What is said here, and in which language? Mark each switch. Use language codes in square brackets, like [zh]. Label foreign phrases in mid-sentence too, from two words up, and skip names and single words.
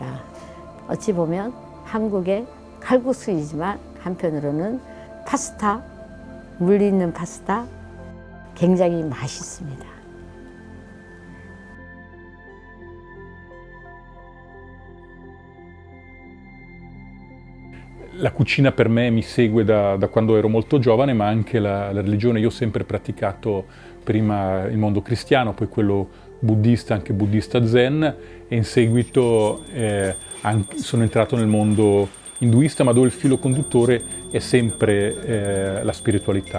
[ko] 어찌 보면 한국의 칼국수이지만 한편으로는 파스타, 물 있는 파스타 굉장히 맛있습니다. [it] La cucina per me mi segue da quando ero molto giovane, ma anche la religione. Io ho sempre praticato prima il mondo cristiano, poi quello buddista, anche buddista zen, e in seguito sono entrato nel mondo induista, ma dove il filo conduttore è sempre la spiritualità.